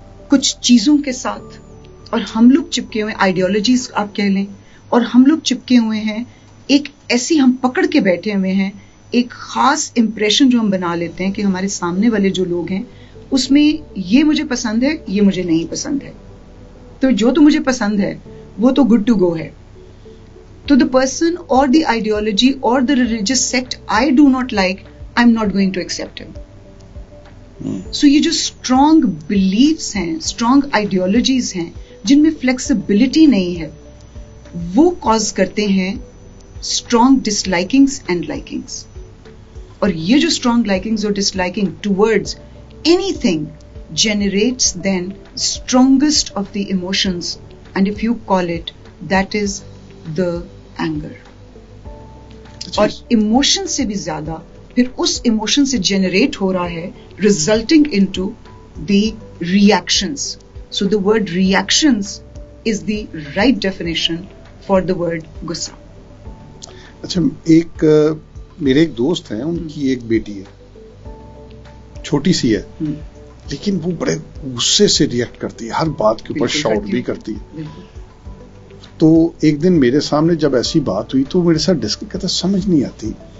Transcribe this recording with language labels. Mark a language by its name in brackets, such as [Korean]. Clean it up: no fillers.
[Urdu] کچھ چیزوں کے ساتھ، اور ہم لوگ چپکے ہوئے آئیڈیالوجیز آپ کہہ لیں، اور ہم لوگ چپکے ہوئے ہیں ایک ایسی، ہم پکڑ کے بیٹھے ہوئے ہیں ایک خاص امپریشن جو ہم بنا لیتے ہیں کہ ہمارے سامنے والے جو لوگ ہیں اس میں یہ مجھے پسند ہے، یہ مجھے نہیں پسند ہے، تو جو تو مجھے پسند ہے وہ تو گڈ ٹو گو ہے. [English] تو the person or the ideology or the religious sect I do not like, I'm not going to accept him. [Urdu] So یہ جو [English] strong beliefs [Urdu] ہیں، [English] strong ideologies [Urdu] ہیں جن میں flexibility نہیں ہے، وہ cause کرتے ہیں [English] strong dislikings and likings. [Urdu] اور یہ جو [English] strong likings اور disliking towards anything generates then strongest of the emotions, and if you call it, that is the anger. [Urdu] اور ایموشن سے بھی زیادہ پھر اس ایموشن سے جنریٹ ہو رہا ہے resulting into the reactions. [English] So the word reactions is the right definition for the word غصہ. [Urdu] اچھا، میرے ایک دوست ہیں، ان کی ایک بیٹی ہے، چھوٹی سی ہے، لیکن وہ بڑے غصے سے ریئیکٹ کرتی ہے، ہر بات کے اوپر شاؤٹ بھی کرتی ہے. تو ایک دن میرے سامنے جب ایسی بات ہوئی تو میرے ساتھ ڈسکس کرتا، سمجھ نہیں آتی.